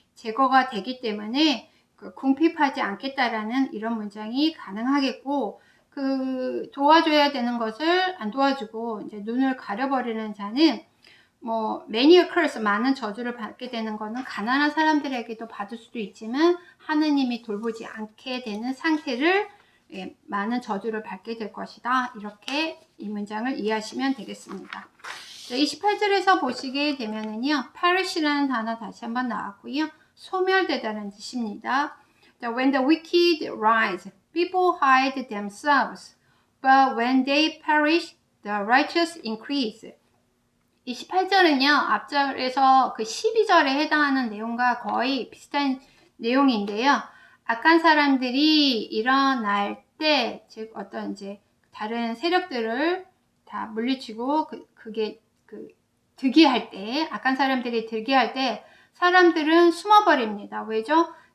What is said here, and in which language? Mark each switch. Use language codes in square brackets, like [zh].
[ko] 제거가 되기 때문에 궁핍하지 않겠다라는 이런 문장이 가능하겠고, 도와줘야 되는 것을 안 도와주고 이제 눈을 가려버리는 자는 [en] many a curse, [ko] 많은 저주를 받게 되는 것은 가난한 사람들에게도 받을 수도 있지만 하느님이 돌보지 않게 되는 상태를, 많은 저주를 받게 될 것이다. 이렇게 이 문장을 이해하시면 되겠습니다. 28절에서 보시게 되면은요, perish라는 단어 다시 한번 나왔고요. 소멸되다는 뜻입니다. [en] When the wicked rise, people hide themselves, but when they perish, the righteous increase. [ko] 28절은요, 앞절에서 12절에 해당하는 내용과 거의 비슷한 내용인데요. 악한 사람들이 일어날 때, 즉 어떤 이제 다른 세력들을 다 물리치고 그게 득이할 때, 악한 사람들이 득이할 때 사람들은 숨어버립니다. 왜죠?